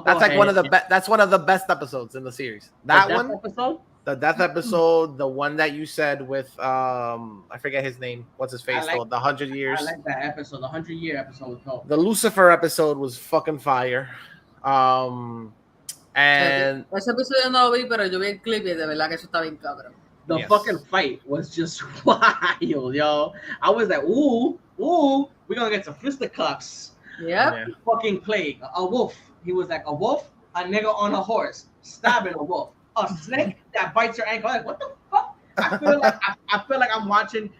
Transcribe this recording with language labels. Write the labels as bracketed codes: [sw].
[en] that's like one of the best. That's one of the best episodes in the series. That one episode. The death episode, the one that you said with I forget his name. What's his face? The 100 years. I like that episode. The 100-year episode was dope. The Lucifer episode was fucking fire. And [es] ese episodio no lo vi, pero yo vi el clip y de verdad que eso está bien cabrón. [en] The fucking fight was just wild, yo. I was like, ooh, we're gonna get some fisticuffs. Yeah. Fucking plague. A wolf. He was like a wolf, a nigga on a horse, stabbing a wolf. A snake that bites your ankle. Like, what the fuck? I feel like I'm watching.